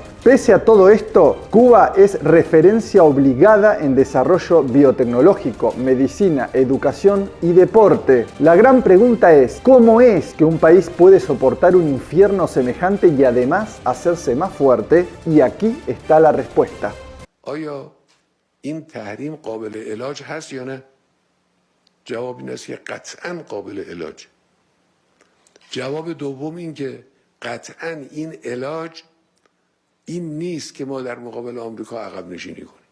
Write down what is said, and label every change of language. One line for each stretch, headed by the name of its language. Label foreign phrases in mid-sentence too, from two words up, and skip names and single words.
Spanish: Pese a todo esto, Cuba es referencia obligada en desarrollo biotecnológico, medicina, educación y deporte. La gran pregunta es: ¿cómo es que un país puede soportar un infierno semejante y además hacerse más fuerte? Y aquí está la respuesta.
Persian: آیا این تحریم قابل علاج هست یا نه؟ جواب این است که قطعاً قابل علاج. جواب دوم این که قطعاً این علاج این نیست که ما در مقابل آمریکا عقب نشینی کنیم.